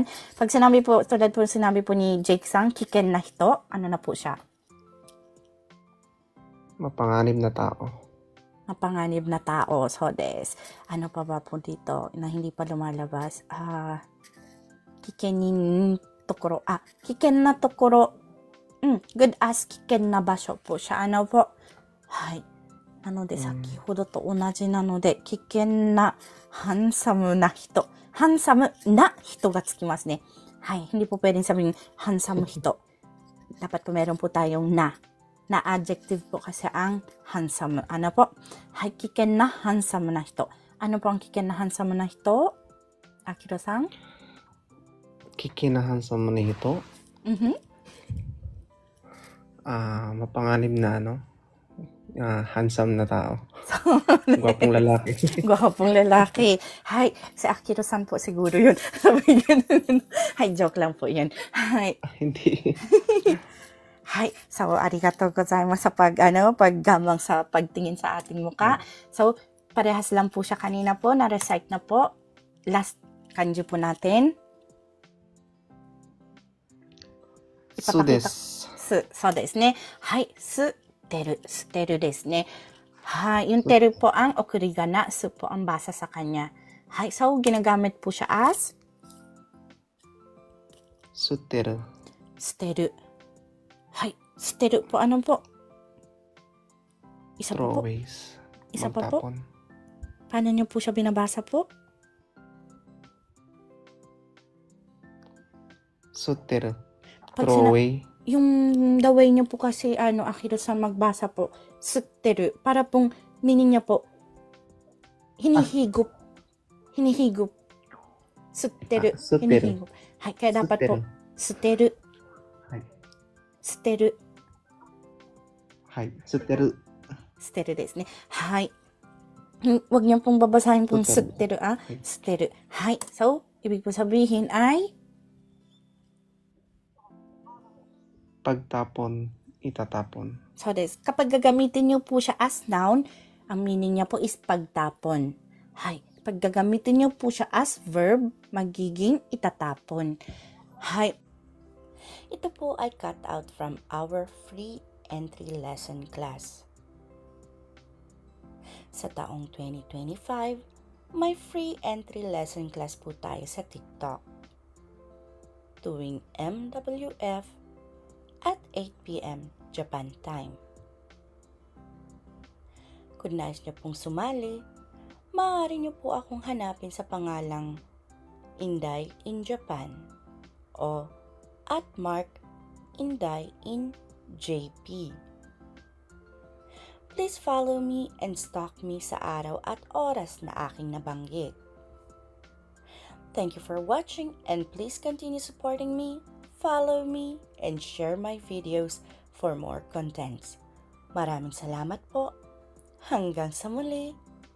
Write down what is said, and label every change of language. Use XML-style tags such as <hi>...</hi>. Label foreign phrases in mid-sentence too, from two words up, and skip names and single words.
<tl>Pag sinabi po, tulad po sinabi po ni Jake-san,</tl> <ja>危険な人,</ja> <tl>ano na po siya? Mapanganib na tao. Mapanganib na tao. So, ano pa ba po dito na hindi pa lumalabas?</tl> <ja>危険な所. 危険な所.</ja> <en>Good as</en> <ja>危険な場所</ja> <tl>po siya. Ano po?</tl> <ja>Hay. なので、先ほどと同じなので、危険な、ハンサムな人。ハンサムな人がつきますね。</ja> <tl>はい。Hindi po pwedeng sabihin, handsome hito. Dapat po meron po tayong na. Na adjective po kasi ang handsome. Ano po? Hay,</tl> <ja>危険なハンサムな人.</ja> <tl>Ano po ang</tl> <ja>危険なハンサムな人?</ja> <tl>Akiro-san?</tl> <ja>危険なハンサムな人? Mhm.</ja> <tl>Mapanganib na handsome na tao. Gwapong lalaki. Gwapong lalaki. Hay, si Akiro-san po siguro yun. Sabi ganun. Hay, joke lang po yun. Hay. Hindi. Hay, so</tl> <ja>ありがとうございます</ja> <tl>sa paggamang sa pagtingin sa ating muka. So, parehas lang po siya kanina po, na-recite na po. Last kanji po natin.</tl> <ja>そうです. そうですね。はい、捨てるですね. Hay,</ja> <tl>yung teru po ang okurigana, su po ang basa sa kanya. Hay, so ginagamit po siya as</tl> <ja>Suteru. steru. Hay, steru po, ano po?</ja> <tl>Isa pa po.</tl> <en>Throwaways.</en> <tl>Isa pa po. Magtapon. Paano niyo po siya binabasa po?</tl> <ja>Suteru.</ja> <tl>Pag</tl> <en>Throwaway.</en> <tl>Yung the way niyo po kasi, Akiro-san magbasa po, sutteru, para pong meaning niya po, hinihigop. Hinihigop. Sutteru.</tl> <ja>Sutteru.</ja> <tl>Hinihigop. Hay, kaya dapat po,</tl> <ja>suteru. Hay. Suteru. はい。捨てる. 捨てるですね。はい.</ja> <tl>Huwag niyo pong babasahin pong</tl> <ja>Suteru. 捨てる、捨てる。はい.</ja> <tl>So, ibig po sabihin ay, Pagtapon, itatapon.</tl> <ja>そうです,</ja> <tl>kapag gagamitin niyo po siya as noun, ang meaning niya po is pagtapon.</tl> <ja>Hay.</ja> <tl>Pag gagamitin niyo po siya as verb, magiging itatapon.</tl> <ja>Hay.</ja> <tl>Ito po ay</tl> <en>cut out from our free entry lesson class.</en> <tl>Sa taong 2025, may free entry lesson class po tayo sa TikTok. Tuwing MWF at 8 p.m.</tl> <en>Japan time.</en> <tl>Kung nais niyo pong sumali, maaari niyo po akong hanapin sa pangalang Inday in Japan o @Mark_Inday in JP.</tl> <en>Please follow me and stalk me</en> <tl>sa araw at oras na aking nabanggit.</tl> <en>Thank you for watching and please continue supporting me, follow me, and share my videos for more contents.</en> <tl>Maraming salamat po. Hanggang sa muli.</tl>